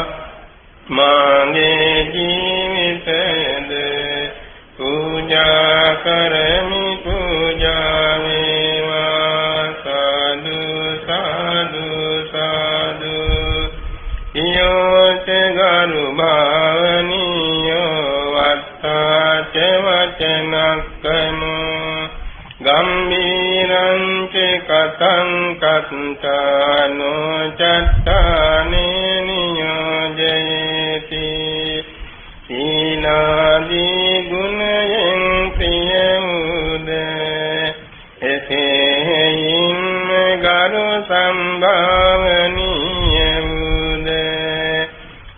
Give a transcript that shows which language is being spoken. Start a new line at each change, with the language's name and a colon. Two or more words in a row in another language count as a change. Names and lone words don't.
Sinhala: මාගේ ජීවිතයද පූජා කරමි පූජා වේවා. සාදු සාදු සාදු.
Pali: යෝච ගරු භාවනියෝ වත්තාච වචනක්කමෝ ගම්බීරං ච කතං කත්තානෝ චත්තානේ නියෝජයේති.
Sinhala: සීලාදී ගුණයෙන් ප්‍රිය වූද එසේයින්ම ගරු සම්භාවනීය වූද